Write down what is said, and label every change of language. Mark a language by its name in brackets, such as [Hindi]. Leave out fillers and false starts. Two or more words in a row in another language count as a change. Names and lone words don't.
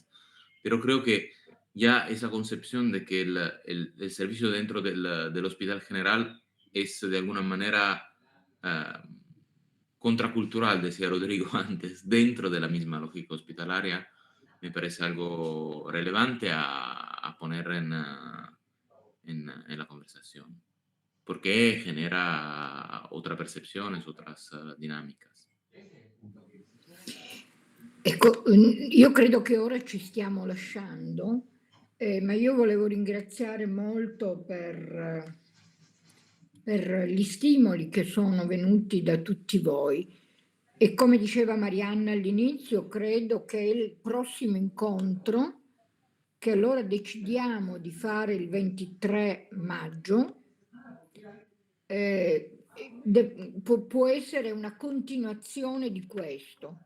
[Spanish] Pero creo que ya esa concepción de que el servicio dentro del Hospital General es de alguna manera contracultural, decía Rodrigo antes, dentro de la misma lógica hospitalaria, me parece algo relevante a poner en la conversación, porque genera otras percepciones, otras dinámicas. [Italian] Ecco, io credo che ora ci stiamo lasciando, ma io volevo ringraziare molto per gli stimoli che sono venuti da tutti voi. E come diceva Marianna all'inizio, credo che il prossimo incontro, che allora decidiamo di fare il 23 maggio, può essere una continuazione di questo.